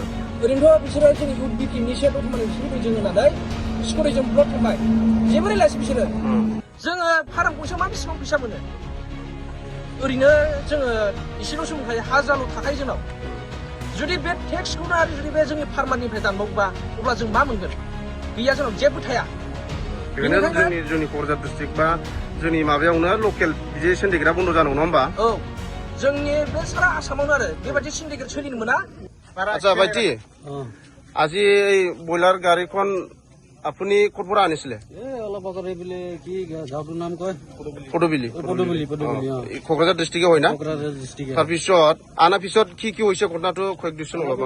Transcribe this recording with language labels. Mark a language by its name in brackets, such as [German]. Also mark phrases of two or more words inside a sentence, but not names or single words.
[Bodo] ओरैनोथ' बिसोरो जोंनि इउथ बिपिनिसो दतमानि बिसोर जों होननानै स्कुटिजों ब्लक खालामबाय जेबो रायलायासै बिसोरो जोङो फाराम गंसेयाव मा बेसेबां फैसा मोनो ओरैनो जोङो एसेल'सो मोनखायो हाजारल' थाखायो जोंनाव जुदि बे टेक्सखौनो आरो जुदि बे जोंनि फार्मारनिफ्राय दानबावोबा अब्ला जों मा मोनगोन गैया जोंनाव जेबो थाया बेनिखायनो जोंनि क'क्राझार डिस्ट्रिक्ट बा जोंनि माबायावनो लकेल बिदि सिन्डिकेटआ बन्द' जानांगौ नङा होमबा औ जोंनि बे सारा आसामावनो आरो बेबायदि सिन्डिकेट सोलिनो मोना [Assamese] আচ্ছা ভাইটি আজি এই ব্ৰইলাৰ গাড়ীখন আপুনি ক'ৰ পৰা আনিছিলে অলপ আগত এইফালে কি গাঁওটোৰ নাম কয় পদুবিলি পদুবিলি কক্ৰাঝাৰ ডিষ্ট্ৰিক্টে হয় না কোকৰাঝাৰ ডিষ্ট্ৰিক্ট তাৰপিছত অনাৰ পিছত কি কি হৈছে ঘটনাটো কৈ দিছোন অলপমান